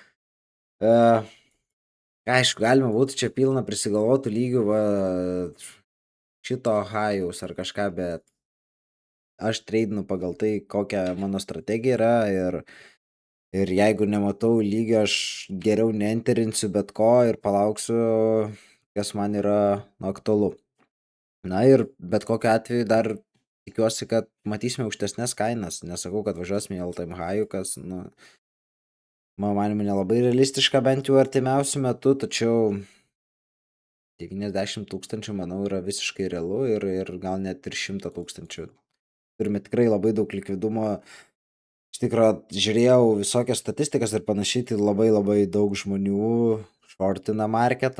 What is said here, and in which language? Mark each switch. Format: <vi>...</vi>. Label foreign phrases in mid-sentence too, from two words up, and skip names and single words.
<lt>aišku, galima būtų čia pilną prisigalvotų lygių šito hajaus ar kažką, bet aš treidinu pagal tai, kokia mano strategija yra ir Ir jeigu nematau lygio, aš geriau neenterinsiu bet ko ir palauksiu, kas man yra aktualu. Na ir bet kokiu atveju dar tikiuosi, kad matysime aukštesnės kainas. Nesakau, kad važiuosime į</lt> <en>all time high,</en> <lt>kas, nu, mano manimu, nelabai realistiška bent jau artimiausiu metu, tačiau 90 tūkstančių, manau, yra visiškai realu ir gal net ir 100 tūkstančių. Turime tikrai labai daug likvidumo. Iš tikro, žiūrėjau visokias statistikas ir panašiai, tai labai daug žmonių šortina marketą.</lt>